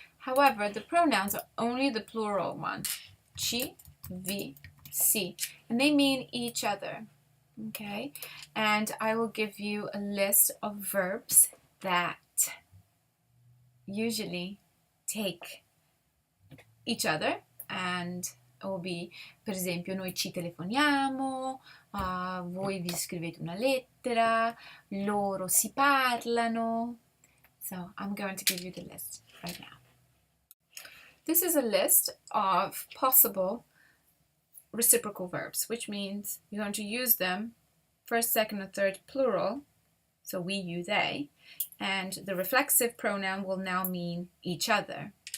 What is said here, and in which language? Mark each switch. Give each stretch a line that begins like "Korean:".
English: However, the pronouns are only the plural one, ci, vi, si, and they mean each other. Okay, and I will give you a list of verbs that usually take each other and will be,
Italian: per esempio, noi ci telefoniamo, voi vi scrivete una lettera, loro si parlano.
English: So I'm going to give you the list right now. This is a list of possible reciprocal verbs, which means you're going to use them first, second, or third plural, so we, you, they, and the reflexive pronoun will now mean each other.